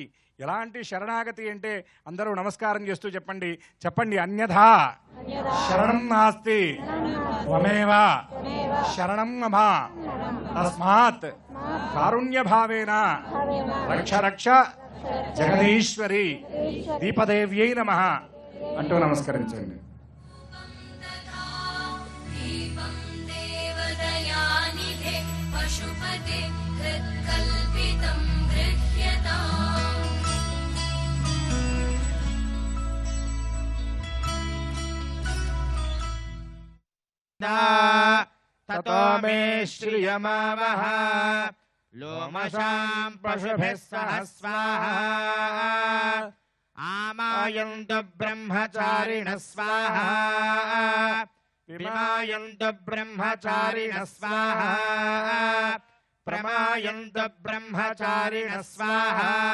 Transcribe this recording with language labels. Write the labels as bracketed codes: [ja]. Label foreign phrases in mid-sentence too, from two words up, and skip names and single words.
[te] ఎలాంటి శరణాగతి అంటే అందరూ నమస్కారం చేస్తూ చెప్పండి [sa] अन्यथा शरणं नास्ति त्वमेव शरणं मम तस्मात् कारुण्यभावेन रक्ष रक्ष जगदीश्वरि दीपदेव्यै नमः [te] అంటూ నమస్కరించండి. [sa] दीपं देवदयानिधे पशुपते हृत्कल्पितं गृह्यताम् ततो मे श्रियमावह लोमशां पशुभिः सह स्वाहा आमायन्तु ब्रह्मचारिणः स्वाहा विमायन्तु ब्रह्मचारिणः स्वाहा प्रमायन्तु ब्रह्मचारिणः स्वाहा